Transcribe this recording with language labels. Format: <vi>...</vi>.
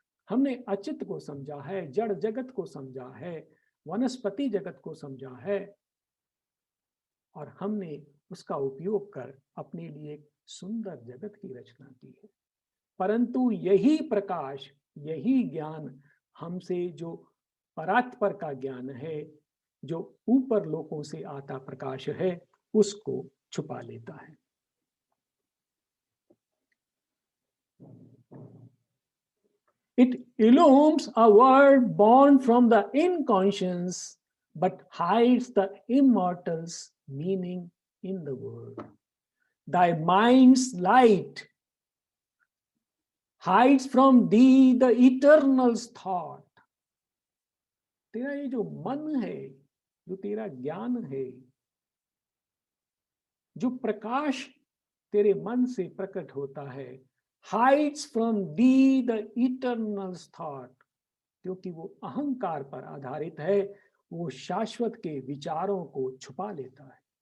<hi>हमने अचित को समझा है, जड़ जगत को समझा है, वनस्पति जगत को समझा है, और हमने उसका उपयोग कर अपने लिए एक सुंदर जगत की रचना की है। परंतु यही प्रकाश, यही ज्ञान हमसे जो परात्पर का ज्ञान है, जो ऊपर लोकों से आता प्रकाश है, उसको छुपा लेता है।</hi> <en>It illumes a world born from the inconscious, but hides the immortal's meaning in the world. Thy mind's light hides from thee the eternal's thought.</en> <hi>तेरा ये जो मन है, जो तेरा ज्ञान है, जो प्रकाश तेरे मन से प्रकट होता है,</hi> <en>hides from thee the eternal's thought,</en> <hi>क्योंकि वो अहंकार पर आधारित है, वो शाश्वत के विचारों को छुपा लेता है।</hi>